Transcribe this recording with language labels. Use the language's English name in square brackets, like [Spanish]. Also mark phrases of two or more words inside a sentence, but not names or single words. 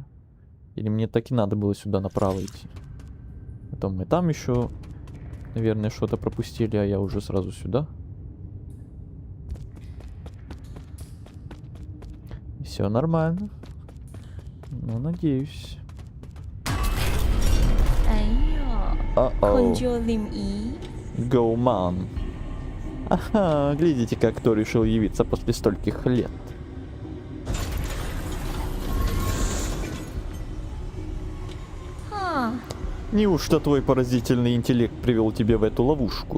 [Russian] Или мне так и надо было сюда направо идти? Потом мы там еще, наверное, что-то пропустили, а я уже сразу сюда. Все нормально. Ну, надеюсь. 哎呦，คนโจลิมอี Гоуман. Ага, глядите-ка, кто решил явиться после стольких лет. Неужто твой поразительный интеллект привел тебя в эту ловушку?